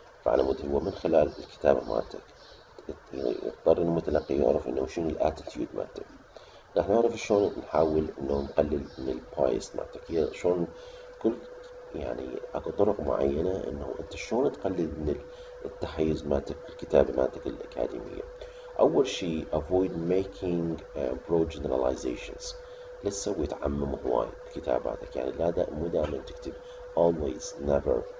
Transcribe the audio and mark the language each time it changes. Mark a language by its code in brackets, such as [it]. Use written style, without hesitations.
[ar] فعلى مود هو من خلال الكتابة مالتك يضطر المتلقي يعرف إنه شنو الاتيتيود مالتك. راح نعرف شلون نحاول إنه نقلل من البايس مالتك. هي شلون كل يعني اكو طرق معينة إنه أنت شلون تقلل من التحيز مالتك بالكتابة مالتك الأكاديمية. أول شي [en] avoid making broad generalizations. [ar] لا تسوي تعمم هواي بكتاباتك، يعني لا مو دائما تكتب [en] always never.